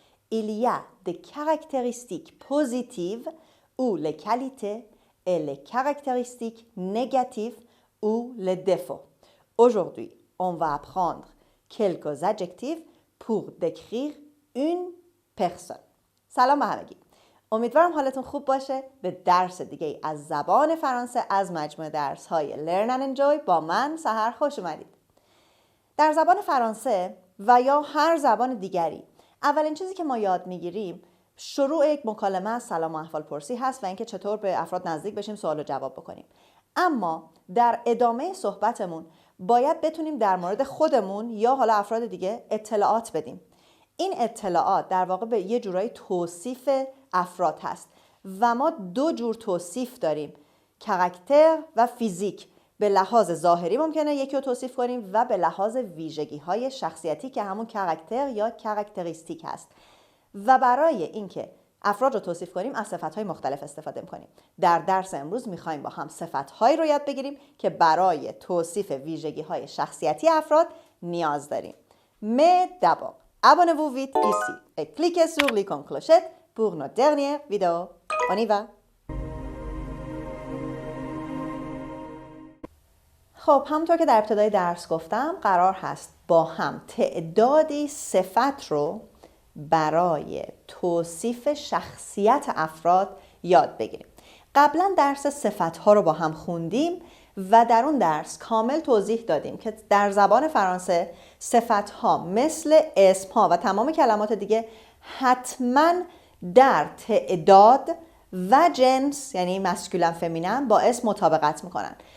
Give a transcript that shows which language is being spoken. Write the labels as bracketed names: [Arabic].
[French] Il y a des caractéristiques positives ou les qualités et les caractéristiques négatives ou les défauts. Aujourd'hui, on va apprendre quelques adjectifs pour décrire une personne. [Persian] سلام به همگی. امیدوارم حالتون خوب باشه. به درس دیگه از زبان فرانسه از مجموعه درس‌های Learn and Enjoy با من سحر خوش اومدید. در زبان فرانسه و یا هر زبان دیگری اولین چیزی که ما یاد میگیریم شروع یک مکالمه از سلام و احوال پرسی هست و اینکه چطور به افراد نزدیک بشیم، سوال و جواب بکنیم. اما در ادامه صحبتمون باید بتونیم در مورد خودمون یا حالا افراد دیگه اطلاعات بدیم. این اطلاعات در واقع به یه جورایی توصیف افراد هست و ما دو جور توصیف داریم، کاراکتر و فیزیک. به لحاظ ظاهری ممکنه یکی رو توصیف کنیم و به لحاظ ویژگی های شخصیتی که همون کاراکتر یا کاراکتریستیک هست. و برای اینکه افراد رو توصیف کنیم از صفت‌های مختلف استفاده می‌کنیم. در درس امروز می‌خوایم با هم صفت‌هایی رو یاد بگیریم که برای توصیف ویژگی‌های شخصیتی افراد نیاز داریم. [French] Mais d'abord, abonnez-vous vite ici et cliquez sur l'icône clochette pour notre dernière vidéo. On y va. [Persian] خب همونطور که در ابتدای درس گفتم قرار هست با هم تعدادی صفت رو برای توصیف شخصیت افراد یاد بگیریم. قبلا درس صفت‌ها رو با هم خوندیم و در اون درس کامل توضیح دادیم که در زبان فرانسه صفت‌ها مثل اسم‌ها و تمام کلمات دیگه حتماً در تعداد و جنس یعنی مسکولن فمینن با اسم مطابقت میکنن.